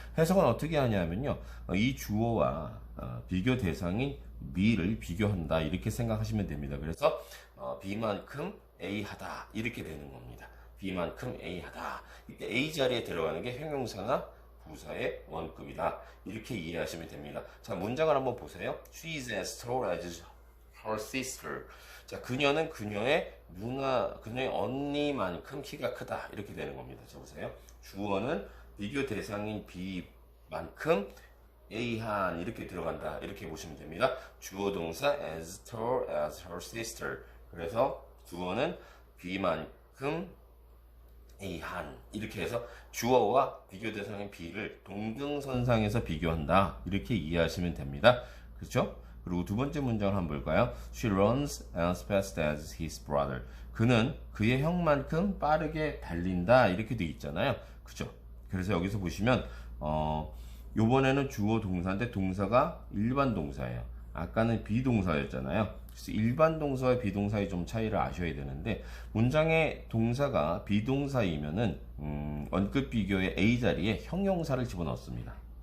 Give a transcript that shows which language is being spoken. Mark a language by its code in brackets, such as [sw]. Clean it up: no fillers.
[ko] 해석은 어떻게 하냐면요. 이 주어와 비교 대상인 B를 비교한다 이렇게 생각하시면 됩니다. 그래서 B만큼 A 하다 이렇게 되는 겁니다. B만큼 A 하다. 이때 A 자리에 들어가는 게 형용사나 부사의 원급이다. 이렇게 이해하시면 됩니다. 자, 문장을 한번 보세요. [en] She is as tall as her sister. [ko] 자, 그녀는 그녀의 언니만큼 키가 크다. 이렇게 되는 겁니다. 자, 보세요. 주어는 비교 대상인 B만큼 A한 이렇게 들어간다. 이렇게 보시면 됩니다. 주어 동사 as tall as her sister. 그래서 주어는 B만큼 A한 이렇게 해서 주어와 비교 대상인 B를 동등선상에서 비교한다 이렇게 이해하시면 됩니다. 그렇죠? 그리고 두 번째 문장을 한번 볼까요? [en] She runs as fast as his brother. [ko] 그는 그의 형만큼 빠르게 달린다 이렇게 돼 있잖아요. 그렇죠? 그래서 여기서 보시면 요번에는 주어 동사인데 동사가 일반 동사예요. 아까는 비동사였잖아요. 그래서 일반 동사와 비동사의 좀 차이를 아셔야 되는데 문장의 동사가 비동사이면은 원급 비교의 A 자리에 형용사를 집어넣습니다.